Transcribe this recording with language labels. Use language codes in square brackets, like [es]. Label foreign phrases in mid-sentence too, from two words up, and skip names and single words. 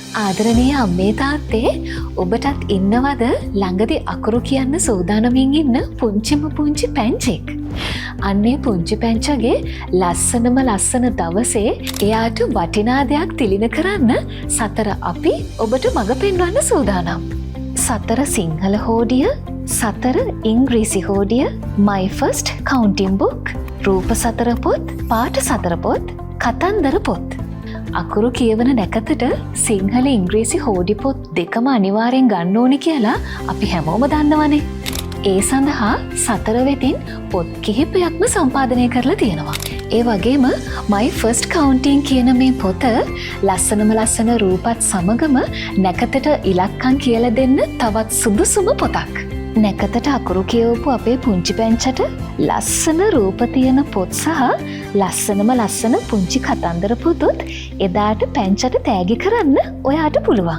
[si] ආදරණීය අම්මේ තාත්තේ ඔබටත් ඉන්නවද ළඟදි අකුරු කියන්න සූදානමින් ඉන්න පුංචිම පුංචි පැංචෙක්? අන්නේ පුංචි පැංචගේ ලස්සන දවසේ එයාට වටිනා දෙයක් තිලින කරන්න සතර අපි ඔබට මඟ පෙන්වන්න සූදානම්. සතර සිංහල හෝඩිය, සතර ඉංග්‍රීසි හෝඩිය, [en] my first counting book, [si] රූප සතර පොත්, පාට සතර පොත්, කතන්දර පොත්. අකුරු කියවන නැකතට සිංහල ඉංග්‍රීසි හෝඩි පොත් දෙකම අනිවාර්යෙන් ගන්න ඕනි කියලා අපි හැමෝම දන්නවනේ. ඒ සඳහා සතර වෙතින් පොත් කිහිපයක්ම සම්පාදනය කරලා තියෙනවා. ඒ වගේම [en] my first counting [si] කියන මේ පොත ලස්සන රූපත් සමගම නැකතට ඉලක්කම් කියලා දෙන්න තවත් සුදුසුම පොතක්. නැකතට අකුරු කියවපු අපේ පුංචි පැංචට ලස්සන රූප තියෙන පොත් සහ ලස්සන පුංචි කතන්දර පොතුත් එදාට පැංචට තෑගි කරන්න ඔයාට පුළුවන්.